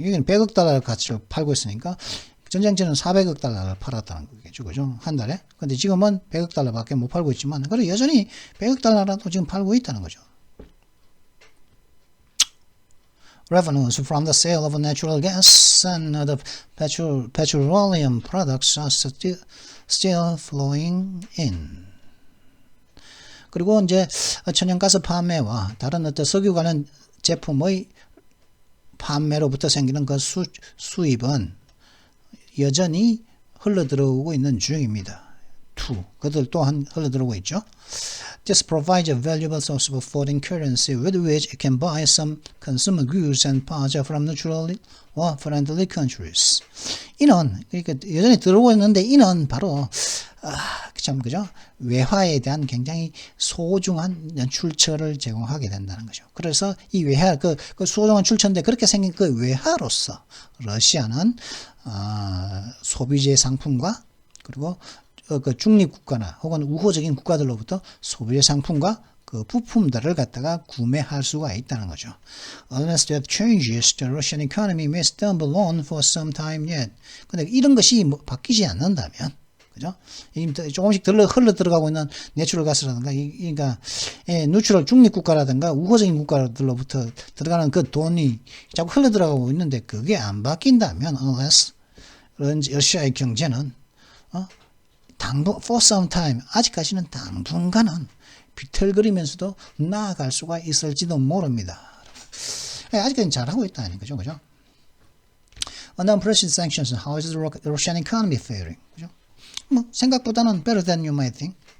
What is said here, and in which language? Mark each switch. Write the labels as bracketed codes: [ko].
[ko] 이건 100억 달러 가치를 팔고 있으니까 전쟁 전에는 400억 달러를 팔았다는 거겠죠. 그죠? 한 달에. 근데 지금은 100억 달러밖에 못 팔고 있지만, 그래 여전히 100억 달러라도 지금 팔고 있다는 거죠. [en] Revenues from the sale of natural gas and other petroleum products are still flowing in. [ko] 그리고 이제 천연가스 판매와 다른 어떤 석유 관련 제품의 판매로부터 생기는 그 수입은 여전히 흘러들어오고 있는 중입니다. 그들 또한 흘러들어오고 있죠. [en] This provides a valuable source of foreign currency with which it can buy some consumer goods and parts from neutral or friendly countries. [ko] 이는 그러니까 여전히 들어오고 있는데 이는 바로 그죠? 외화에 대한 굉장히 소중한 출처를 제공하게 된다는 거죠. 그래서 이 외화 그 소중한 출처인데 그렇게 생긴 그 외화로서 러시아는 소비재 상품과 그리고 그 중립국가나 혹은 우호적인 국가들로부터 소비재 상품과 그 부품들을 갖다가 구매할 수가 있다는 거죠. [en] Unless that changes, the Russian economy may stumble on for some time yet. [ko] 근데 이런 것이 바뀌지 않는다면, 그죠? 조금씩 흘러 들어가고 있는 내추럴 가스라든가, 그러니까 누트럴 중립국가라든가 우호적인 국가들로부터 들어가는 그 돈이 자꾸 흘러 들어가고 있는데 그게 안 바뀐다면, unless 러시아의 경제는 for some time, 아직까지는 당분간은 비틀거리면서도 나아갈 수가 있을지도 모릅니다. 아직까지는 잘하고 있다는 거죠. 그죠? [en] Under unprecedented sanctions, how is the Russian economy faring? [ko] 그죠? [en] 뭐, 생각보다는 better than you might think.